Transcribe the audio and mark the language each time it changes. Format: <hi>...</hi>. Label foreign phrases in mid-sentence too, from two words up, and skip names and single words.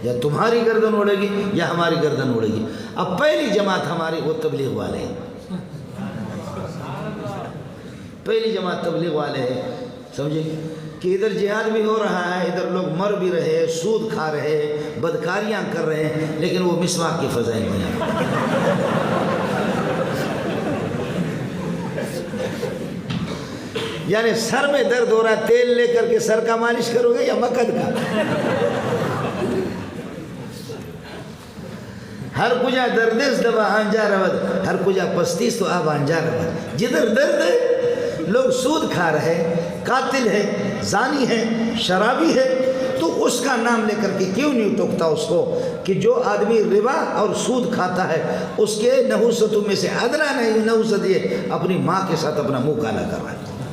<ur>یا تمہاری گردن اڑے گی یا ہماری گردن اڑے گی۔ اب پہلی جماعت ہماری وہ تبلیغ والے ہیں، پہلی جماعت تبلیغ والے ہیں، سمجھے کہ ادھر جہاد بھی ہو رہا ہے، ادھر لوگ مر بھی رہے ہیں، سود کھا رہے ہیں، بدکاریاں کر رہے ہیں، لیکن وہ مسواک کی فضائل بیان۔ یعنی سر میں درد ہو رہا ہے، تیل لے کر کے سر کا مالش کرو گے یا مکد کا؟</ur> <fa>ہر کجا دردس دوا آنجا رود، ہر کجا پستیس تو آب آنجا رود۔</fa> <ur>جدھر درد ہے لوگ سود کھا رہے ہیں، قاتل ہے، زانی ہے، شرابی ہے، تو اس کا نام لے کر کے کیوں نہیں ٹوکتا اس کو کہ جو آدمی ربا اور سود کھاتا ہے اس کے نحوستوں میں سے ادنا نہیں نحوست یہ اپنی ماں کے ساتھ اپنا منہ کالا کر رہا ہے۔</ur>